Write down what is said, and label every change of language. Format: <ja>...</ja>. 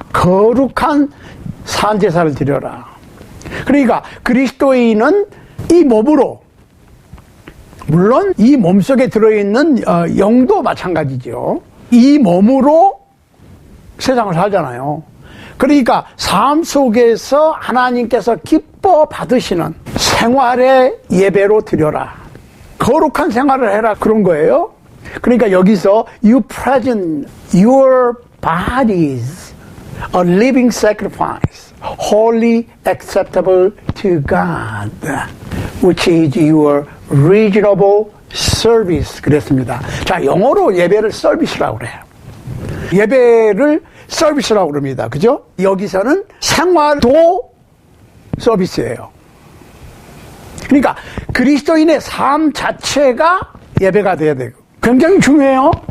<ko>거룩한 산 제사를 드려라. 그러니까 그리스도인은 이 몸으로, 물론 이 몸속에 들어있는 영도 마찬가지죠. 이 몸으로 세상을 살잖아요. 그러니까 삶 속에서 하나님께서 기뻐 받으시는 생활의 예배로 드려라. 거룩한 생활을 해라, 그런 거예요. 그러니까 여기서</ko> <en>you present your bodies a living sacrifice, holy, acceptable to God, which is your reasonable service.</en> <ko>그랬습니다. 자, 영어로 예배를 서비스라고 그래요. 예배를 서비스라고 그럽니다. 그죠? 여기서는 생활도 서비스예요. 그러니까 그리스도인의 삶 자체가 예배가 돼야 되고 굉장히 중요해요.</ko>